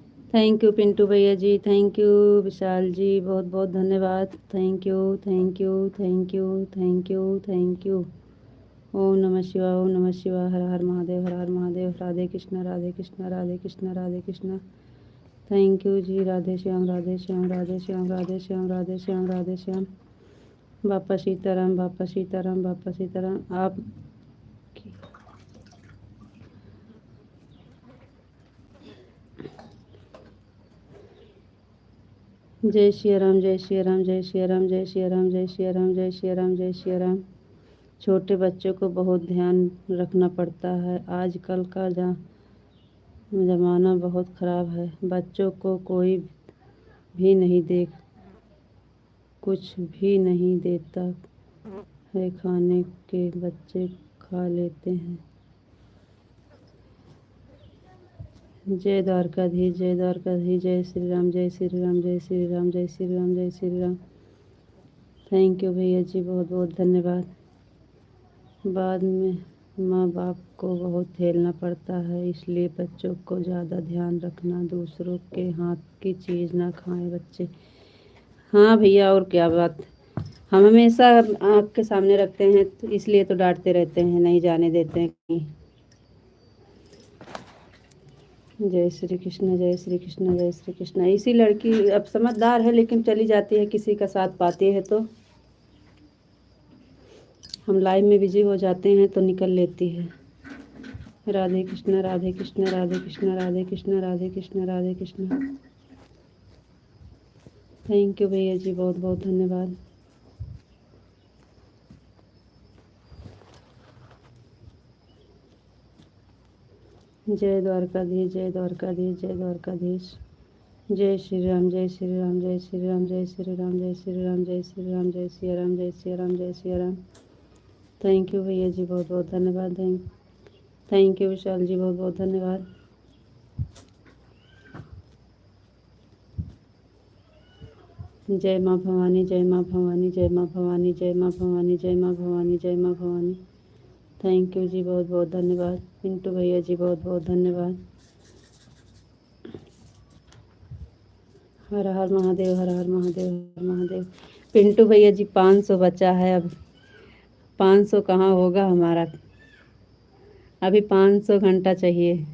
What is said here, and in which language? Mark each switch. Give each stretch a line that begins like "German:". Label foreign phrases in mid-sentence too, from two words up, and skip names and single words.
English: thank you
Hindi: पिंटू भैया जी,
English: thank you
Hindi: विशाल जी, बहुत बहुत धन्यवाद।
English: thank you thank you thank you thank you thank you.
Hindi: ओम नमः शिवाय, ओम नमः शिवाय, हर हर महादेव, हर हर महादेव। राधे कृष्णा राधे कृष्णा राधे कृष्णा राधे कृष्णा।
English: thank you जी।
Hindi: राधे श्याम राधे श्याम राधे श्याम राधे श्याम राधे श्याम राधे श्याम। बापा सीताराम, बापा सीताराम, बापा सीताराम। आप जय श्री राम, जय श्री राम, जय श्री राम, जय श्री राम, जय श्री राम, जय श्री राम, जय श्री राम। छोटे बच्चों को बहुत ध्यान रखना पड़ता है। आजकल का ज़माना बहुत ख़राब है। बच्चों को कोई भी नहीं कुछ भी नहीं देता है खाने के, बच्चे खा लेते हैं। जय द्वारकाधीश, जय द्वारकाधीश, जय श्री राम, जय श्री राम, जय श्री राम, जय श्री राम, जय श्री राम।
English: thank you
Hindi: भैया जी, बहुत बहुत धन्यवाद। बाद में माँ बाप को बहुत झेलना पड़ता है, इसलिए बच्चों को ज़्यादा ध्यान रखना। दूसरों के हाथ की चीज़ ना खाएं बच्चे। हाँ भैया, और क्या बात। हम हमेशा आँख के सामने रखते हैं, तो इसलिए तो डांटते रहते हैं, नहीं जाने देते हैं कहीं। जय श्री कृष्ण, जय श्री कृष्ण, जय श्री कृष्ण। इसी लड़की अब समझदार है, लेकिन चली जाती है, किसी का साथ पाती है तो हम लाइव में बिजी हो जाते हैं तो निकल लेती है। राधे कृष्ण, राधे कृष्ण, राधे कृष्ण, राधे कृष्ण, राधे कृष्ण, राधे कृष्ण।
English: thank you
Hindi: भैया जी, बहुत बहुत धन्यवाद। जय द्वारकाधीश, जय द्वारकाधीश, जय द्वारकाधीश। जय श्री राम, जय श्री राम, जय श्री राम, जय श्री राम, जय श्री राम, जय श्री राम, जय श्री राम, जय श्री राम, जय श्री राम।
English: thank you
Hindi: भैया जी, बहुत बहुत धन्यवाद।
English: thank you
Hindi: विशाल जी, बहुत बहुत धन्यवाद। जय माँ भवानी, जय माँ भवानी, जय माँ भवानी, जय माँ भवानी, जय माँ भवानी, जय माँ भवानी।
English: thank you
Hindi: जी, बहुत बहुत धन्यवाद। पिंटू भैया जी, बहुत बहुत धन्यवाद। हर हर महादेव, हर हर महादेव, हर महादेव। पिंटू भैया जी, 500 बचा है अब। 500 कहाँ होगा हमारा, अभी 500 घंटा चाहिए।